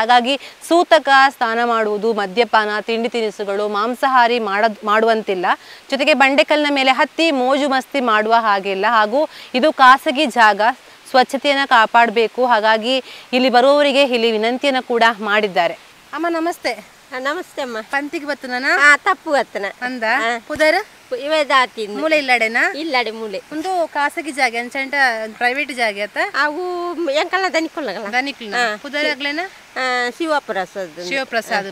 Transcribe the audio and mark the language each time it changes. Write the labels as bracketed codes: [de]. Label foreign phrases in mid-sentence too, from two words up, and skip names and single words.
[kn] ಹಾಗಾಗಿ ಸೂತಕ, ಸ್ನಾನ ಮಾಡುವುದು, ಮದ್ಯಪಾನ, ತಿಂಡಿ ತಿನಿಸುಗಳು, ಮಾಂಸಾಹಾರಿ ಮಾಡುವಂತಿಲ್ಲ. ಜೊತೆಗೆ ಬಂಡೆಕಲ್ಲಿನ ಮೇಲೆ ಹತ್ತಿ ಮೋಜು ಮಸ್ತಿ ಮಾಡುವ ಹಾಗಿಲ್ಲ. ಹಾಗೂ ಇದು ಖಾಸಗಿ ಜಾಗ, ಸ್ವಚ್ಛತೆಯನ್ನು ಕಾಪಾಡಬೇಕು. ಹಾಗಾಗಿ ಇಲ್ಲಿ ಬರುವವರಿಗೆ ಇಲ್ಲಿ ವಿನಂತಿಯನ್ನು ಕೂಡ ಮಾಡಿದ್ದಾರೆ. ಅಮ್ಮ ನಮಸ್ತೆ. ನಮಸ್ತೆ ಅಮ್ಮ. [tcy] ಪಂತಿಗೆ ಬತ್ತನ ತಪ್ಪು ಬತ್ತನ ಅಂದ ಪುದರ ಇವೇ ದಾತಿ ಮೂಲೆ ಇಲ್ಲಡೆನಾ? ಇಲ್ಲಡೆ ಮೂಲೆ ಒಂದು ಖಾಸಗಿ ಜಾಗ ಅಂಚಂಟ ಪ್ರೈವೇಟ್ ಜಾಗ ಆತ ಅವು ಎಂಕಲ್ಲ ದನಿಕೊಳ್ಳಗಲ್ಲ ದನಿಕ್ಲ ಪುದರ ಆಗ್ಲೇನ ಶಿವಪ್ರಸಾದ್